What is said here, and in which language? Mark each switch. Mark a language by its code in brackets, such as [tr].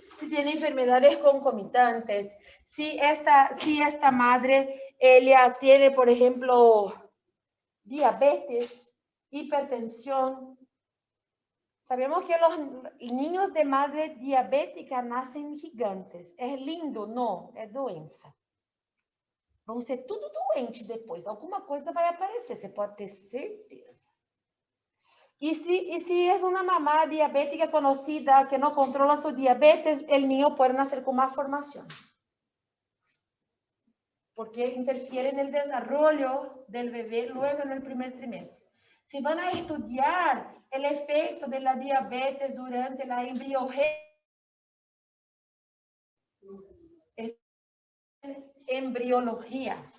[es] Si tiene enfermedades concomitantes. Si esta madre ella tiene, por ejemplo, diabetes, hipertensión. Sabemos que los niños de madre diabética nacen gigantes. ¿Es lindo? No, [pt] é doença. Vão ser tudo doente depois. Alguma coisa vai aparecer, você pode ter certeza. [es] Y si es una mamá diabética conocida que no controla su diabetes, el niño puede nacer con malformación. Porque interfiere en el desarrollo del bebé luego en el primer trimestre. Si van a estudiar el efecto de la diabetes durante la embriología.